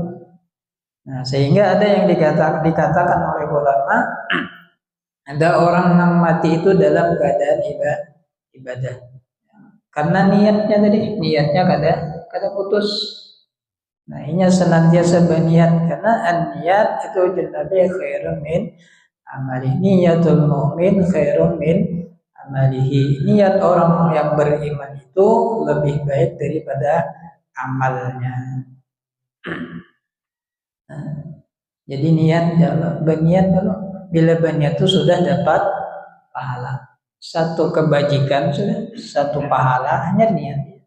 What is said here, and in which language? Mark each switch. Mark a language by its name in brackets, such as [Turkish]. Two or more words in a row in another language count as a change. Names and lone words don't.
[Banjar] Nah, sehingga ada yang dikatakan oleh ulama, ada orang yang mati itu dalam keadaan ibadah. Karena niatnya kada putus. Nah, ini senantiasa berniat karena an-niat itu jannati [Arabic] khairun min amali. Niyatul mu'min khairun min amalihi. [Banjar] Niat orang yang beriman itu lebih baik daripada amalnya. Jadi berniat dulu. Bila berniat itu sudah dapat pahala. Satu kebajikan sudah, satu pahala hanya niat.